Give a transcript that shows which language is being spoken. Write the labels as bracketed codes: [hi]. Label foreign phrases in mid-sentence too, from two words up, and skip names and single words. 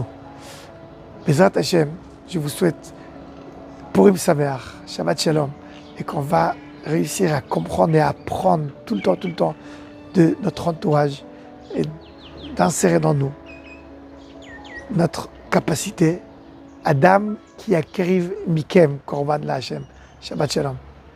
[he] בעזרת השם, [fr] je vous souhaite [he] פורים שמח, שבת שלום, [fr] et qu'on va réussir à comprendre et à apprendre tout le temps de notre entourage et d'insérer dans nous notre capacité [he] אדם כי יקריב מכם קרבן לה. שבת שלום.